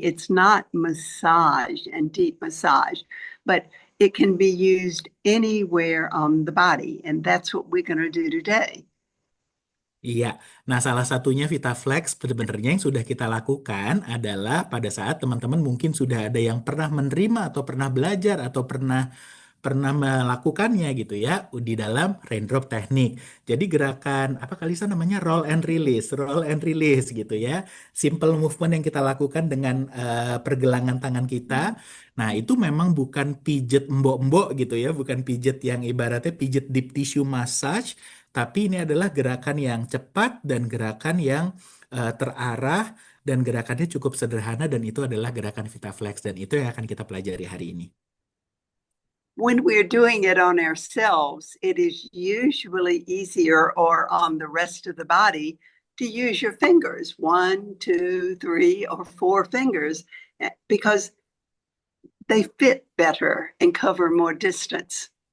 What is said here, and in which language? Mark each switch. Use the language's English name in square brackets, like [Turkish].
[English] It's not massage and deep massage, but it can be used anywhere on the body, and that's what we're going to do today. [Indonesian] Iya, nah salah satunya VitaFlex sebenarnya yang sudah kita lakukan adalah pada saat teman-teman mungkin sudah ada yang pernah menerima atau pernah belajar atau pernah pernah melakukannya gitu ya di dalam raindrop teknik. Jadi gerakan apa Kalisa namanya roll and release gitu ya. Simple movement yang kita lakukan dengan pergelangan tangan kita. Nah, itu memang bukan pijet mbok-mbok gitu ya, bukan pijet yang ibaratnya pijet deep tissue massage, tapi ini adalah gerakan yang cepat dan gerakan yang terarah dan gerakannya cukup sederhana dan itu adalah gerakan VitaFlex dan itu yang akan kita pelajari hari ini. [English] When we're doing it on ourselves, it is usually easier or on the rest of the body to use your fingers, 1, 2, 3, or 4 fingers, because they fit better and cover more distance.